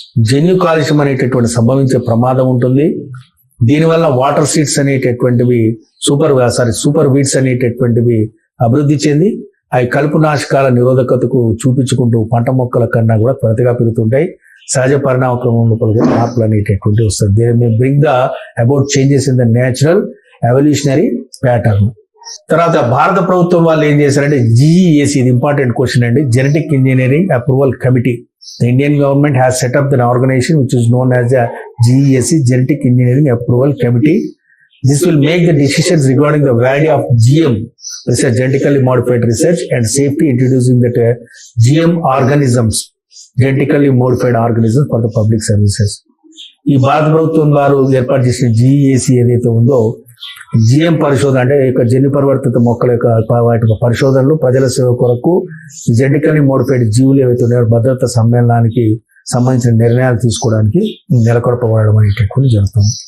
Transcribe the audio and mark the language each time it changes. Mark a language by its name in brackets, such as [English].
[Telugu] జన్యు కాలుష్యం అనేటటువంటి సంభవించే ప్రమాదం ఉంటుంది. దీనివల్ల వాటర్ సీడ్స్ అనేటటువంటివి సూపర్ వీడ్స్ అనేటటువంటివి అభివృద్ధి చెంది అవి కలుపు నాశకాల నిరోధకతకు చూపించుకుంటూ పంట మొక్కల కన్నా కూడా త్వరగా పెరుగుతుంటాయి. సహజ పరిణామ క్రమం లోపల కూడా మార్పులు అనేటటువంటి వస్తుంది. [English] They may bring the about changes in the natural evolutionary pattern. [Telugu] తర్వాత భారత ప్రభుత్వం వాళ్ళు ఏం చేశారంటే GEAC, ఇది ఇంపార్టెంట్ క్వశ్చన్ అండి, genetic engineering approval committee. [English] The Indian government has set up an organization which is known as the GEAC, Genetic Engineering Approval Committee. This will make the decisions regarding the value of GM, research, genetically modified research, and safety introducing that GM organisms, genetically modified organisms for the public services. [Telugu] ఈ భారత ప్రభుత్వం వారు ఏర్పాటు చేసిన GEAC ఏదైతే ఉందో, GM పరిశోధన అంటే జన్యు పరివర్తిత మొక్కల యొక్క వాటి పరిశోధనలు ప్రజల సేవ కొరకు జెనెటికల్లీ మోడిఫైడ్ జీవులు ఏవైతే ఉన్నాయో భద్రతా సమ్మేళనానికి సంబంధించిన నిర్ణయాలు తీసుకోవడానికి నెలకొల్పబడడం అనేటటువంటి జరుగుతుంది.